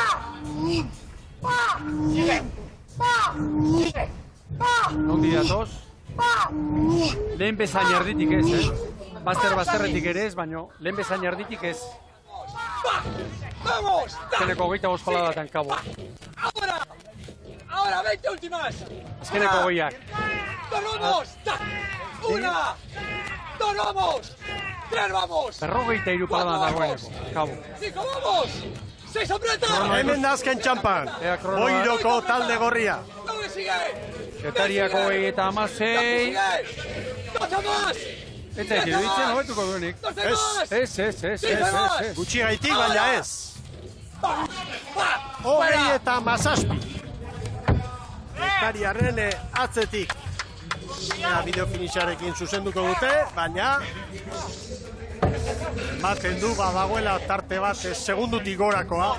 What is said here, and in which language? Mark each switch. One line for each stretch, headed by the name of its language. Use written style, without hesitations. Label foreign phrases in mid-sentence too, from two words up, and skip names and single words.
Basque: Nondi datoz? Lehen bezain erditik ez, Bazterretik ere ez, baina lehen bezain erditik ez. Azkeneko 25 paladatan Kabo.
Spanish: Ahora, 20 últimas.
Basque: Azkeneko 20ak.
Spanish: 2 vamos. 1, 2 vamos. 3 vamos.
Basque: 53 paladan dagoeneko, Kabo.
Spanish: 5 vamos. 6 aprieta.
Basque: Hemen da azken txampan. Boiroko talde gorria.
Spanish: No me sigue.
Basque: Getariako 36.
Spanish: 2 más.
Basque: Ez zait iruditzen, hobetuko duenik. Ez. Gutxi gaitik, baina ez. 27. Getariarren atzetik. Bideo finixarekin zuzenduko dute, baina ematen du badagoela tarte bat segundutik gorakoa.